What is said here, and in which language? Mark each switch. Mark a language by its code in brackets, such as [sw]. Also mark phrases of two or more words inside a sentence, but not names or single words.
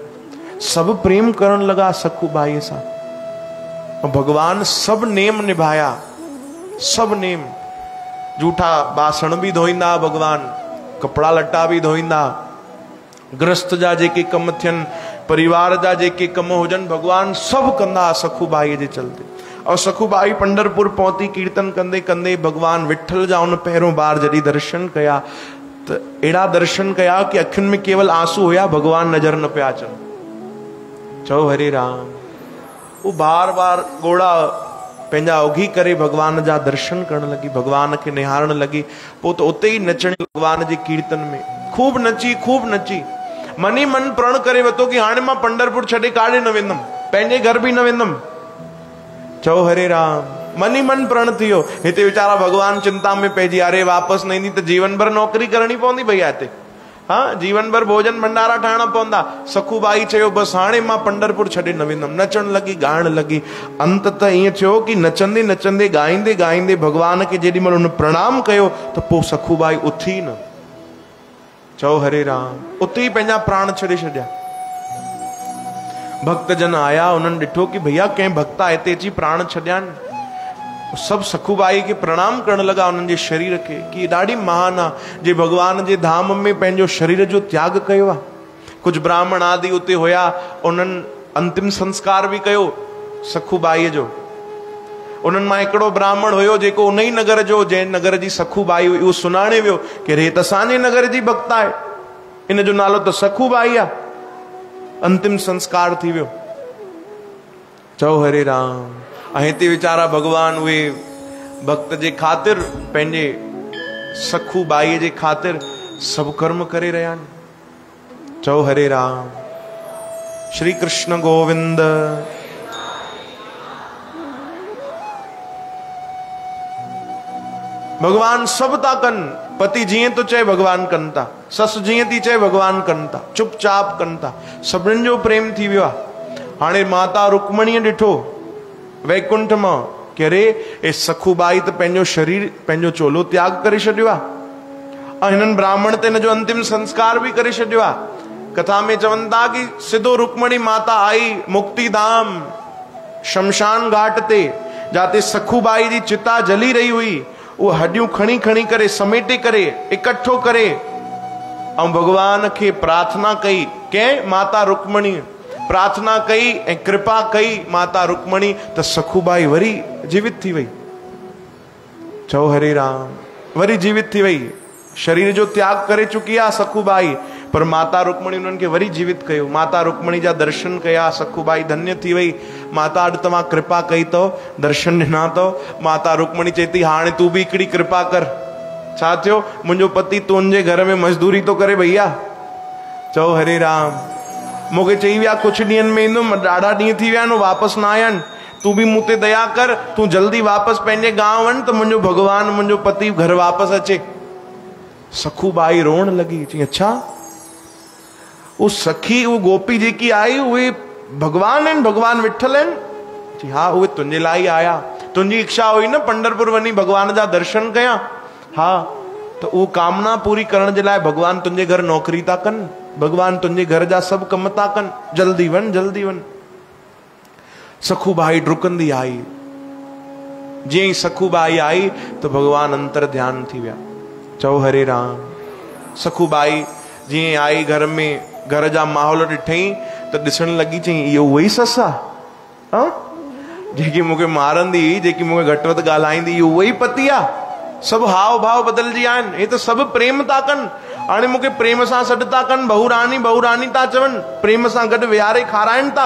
[sd] सभु प्रेम करण लॻा सखूबाईअ सां। [hi] भगवान सब नेम निभाया, सब नेम। [sd] जूठा बासण भी धोईंदा भगवान, कपड़ा लट्टा भी धोईंदा, गृहस्थ जा जेके कम थियन, परिवार जा जेके कम हुजन, भगवान सब कंदा सखूबाई जे चलते। और सखूबाई पंढरपुर पहुती, कीर्तन कंदे कंदे भगवान विठल जा उन पहिरों बार जॾहिं दर्शन कया, त अहिड़ा दर्शन कया कि अखियुनि में केवल आंसू हुया, भगवान नजर न पिया अचनि। चओ हरे राम। वो बार बार गोड़ा पंहिंजा उघी करे भगवान जा दर्शन करण लगी, भगवान के निहारण लगी। पोइ त उते ही नचण भगवान जे कीर्तन में खूब नची, खूब नची। मनी मन प्रण करे वतो कि हाणे मां पंढरपुर छॾे काॾे न वेंदुमि, पंहिंजे घर भी न वेंदुमि। चओ हरे राम। मनी मन प्रण थियो। हिते वीचारा भगवान चिंता में पइजी, अरे वापस न ईंदी त जीवन भर नौकरी करणी पवंदी भैया हिते। हाँ, जीवन भर भोजन भंडारा ठाहिणा पवंदा। सखूबाई चयो बस हाणे मां पंढरपुर छॾे न वेंदुमि। नचण लगी, ॻाइण लगी। अंत त ईअं थियो कि नचंदे नचंदे, ॻाईंदे ॻाईंदे भगवान के जेॾीमहिल हुन प्रणाम कयो त पोइ सखूबाई उथी न। चओ हरे राम। उते ही पंहिंजा प्राण छॾे छॾिया। भक्तजन आया, उन्हनि ॾिठो कि भैया कंहिं भक्ता हिते अची प्राण छॾिया आहिनि। सब सखूबाई के प्रणाम करण लगा, उन्हनि जे शरीर के, कि ॾाढी महान आहे जे भगवान जे धाम में पंहिंजो शरीर जो त्याग कयो आहे। कुछ ब्राह्मण आदि उते हुया, उन्हनि अंतिम संस्कार भी कयो सखूबाई जो। उन्हनि मां हिकिड़ो ब्राह्मण हुयो जेको उन ही नगर जो, जंहिं नगर जी सखूबाई हुई, उहो सुञाणे वियो कि हे त असांजे नगर जी भक्त आहे, इन जो नालो त सखूबाई आहे। अंतिम संस्कार थी वियो। चओ हरे राम। ऐं हिते वीचारा भगवान उहे भक्त जे ख़ातिर, पंहिंजे सखूबाई जे ख़ातिर सब कर्म करे रहिया आहिनि। चओ हरे राम। श्री कृष्ण गोविंद। भगवान सब था कनि। पति जीअं तो चए भगवान कनि था, ससु जीअं थी चए भगवान कनि था, चुपचाप कनि था। सभिनीनि जो प्रेम थी वियो आहे। हाणे माता रुक्मणीअ ॾिठो वैकुंठ मां कि अरे ए सखूबाई त पंहिंजो शरीर, पंहिंजो चोलो त्याग करे छॾियो आहे। ऐं हिननि ब्राह्मण ते हिन जो अंतिम संस्कार भी करे छॾियो आहे। कथा में चवनि था कि सिधो रुक्मणी माता आई मुक्तिधाम शमशान घाट ते, जाते सखूबाई जी चिता जली रही हुई। वो हड्डियूं खणी खणी करे, समेटे करे, इकट्ठो करे, ऐं भगवान के प्रार्थना कई। कंहिं? माता रुक्मणी प्रार्थना कई ऐं कृपा कई माता रुक्मणी, त सखूबाई वरी जीवित थी वई। चओ हरे राम। वरी जीवित थी वई। शरीर जो त्याग करे चुकी आहे सखूबाई, पर माता रुक्मणी उन्हनि खे वरी जीवित कयो। माता रुक्मणी जा दर्शन कया, सखूबाई धन्य थी वई। माता अॼु तव्हां कृपा कई अथव, दर्शन ॾिना अथव। माता रुक्मणी चए थी हाणे तूं बि हिकिड़ी कृपा कर। छा थियो? मुंहिंजो पति तुंहिंजे घर में मजदूरी तो करे भैया। चओ हरे राम। मूंखे चई विया कुछ ॾींहंनि में ईंदुमि, ॾाढा ॾींहं थी विया आहिनि, वापसि न आया आहिनि। तूं बि मूं ते दया कर, तूं जल्दी वापसि पंहिंजे गांव वञ त मुंहिंजो भगवान, मुंहिंजो पति घर वापसि अचे। सखूबाई रोअण लगी। चई अच्छा, वो सखी, वो गोपी जेकी आई उहे भगवान आहिनि, भगवान विठल आहिनि? चई हा, उहे तुंहिंजे लाइ आया। तुंहिंजी इच्छा हुई न पंढरपुर वञी भगवान जा दर्शन कयां? हा, त उहो कामना पूरी करण जे लाइ भगवान तुंहिंजे घर नौकरी था कनि। भगवान तुंहिंजे घर जा सभु कम था कनि, जल्दी वञ जल्दी वञ। सखूबाई डुकंदी आई। जीअं ई सखूबाई आई तो भगवान अंतर ध्यान थी विया। चओ हरे राम। सखूबाई जीअं आई घर में, घर जा माहौल ॾिठई त ॾिसण लॻी, चई इहो उहो ई ससु आहे जेकी मूंखे मारंदी, जेकी मूंखे घटि वधि ॻाल्हाईंदी, इहो उहो ई पति आहे। सभु हाव भाव बदिलजी विया आहिनि। हे त सभु प्रेम था कनि। हाणे मूंखे प्रेम सां सॾु था कनि, बहुरानी बहुरानी था चवनि, प्रेम सां गॾु विहारे खाराइनि था।